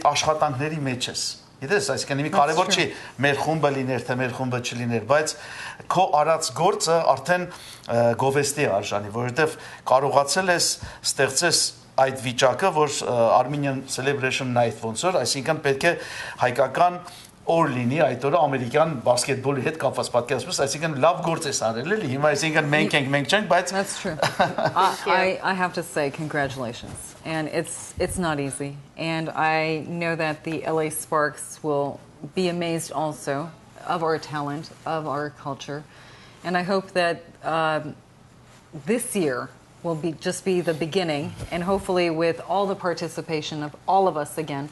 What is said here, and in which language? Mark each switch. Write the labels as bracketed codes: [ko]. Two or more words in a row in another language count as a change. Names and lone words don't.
[hy] աշխատանքների մեջ ես։ Գիտես, այսինքն մի կարևոր չի մեր խումբը լիներ, թե մեր խումբը չլիներ, բայց քո արած գործը արդեն գովեստի է արժանի, որովհետև կարողացել ես ստեղծես այդ վիճակը, որ Armenian Celebration Night ոնց որ, այսինքն պետք է հայկական օր լինի այդ օրը ամերիկյան բասկետբոլի հետ կապված պատկերացնես, այսինքն լավ գործ ես արել էլի, հիմա այսինքն մենք չենք, բայց [en] That's true. I have to say congratulations. And it's not easy. And I know that the LA Sparks will be amazed also of our talent, of our culture. And I hope that this year will just be the beginning, and hopefully with all the participation of all of us again.